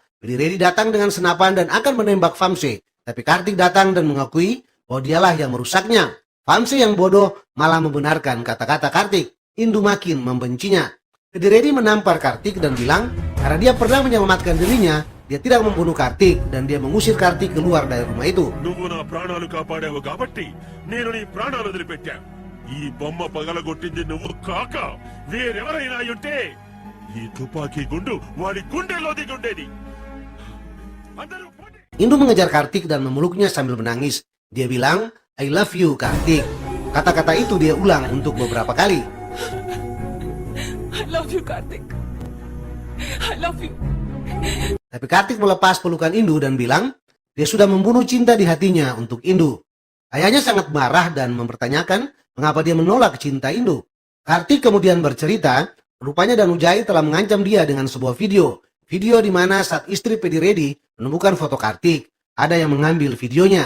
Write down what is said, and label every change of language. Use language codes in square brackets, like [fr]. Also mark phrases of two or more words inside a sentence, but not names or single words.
[id] Pedi Redi datang dengan senapan dan akan menembak Vamsi. Tapi Kartik datang dan mengakui bahwa dialah yang merusaknya. Vamsi yang bodoh malah membenarkan kata-kata Kartik. Indu makin membencinya. Pedi Redi menampar Kartik dan bilang karena dia pernah menyelamatkan dirinya, dia tidak membunuh Kartik dan dia mengusir Kartik keluar dari rumah itu. [te] నువ్వు నా ప్రాణాలు కాపాడావు కాబట్టి నేను నీ ప్రాణాలు వదిలిపెట్టా. ఈ బొమ్మ పగలగొట్టింది నువ్వు కాక వేరెవరైనా అయ్యుంటే ఈ తుపాకీ గుండు వాడి గుండెలో దిగుండేది. అందరూ [id] Indu mengejar Kartik dan memeluknya sambil menangis. Dia bilang, [en] "I love you, Kartik." [id] Kata-kata itu dia ulang untuk beberapa kali. [en] I love you, Kartik. I love you. [id] Tapi Kartik melepas pelukan Indu dan bilang, dia sudah membunuh cinta di hatinya untuk Indu. Ayahnya sangat marah dan mempertanyakan mengapa dia menolak cinta Indu. Kartik kemudian bercerita, rupanya Danujai telah mengancam dia dengan sebuah video. Video di mana saat istri Pedi Redi menemukan foto Kartik, ada yang mengambil videonya.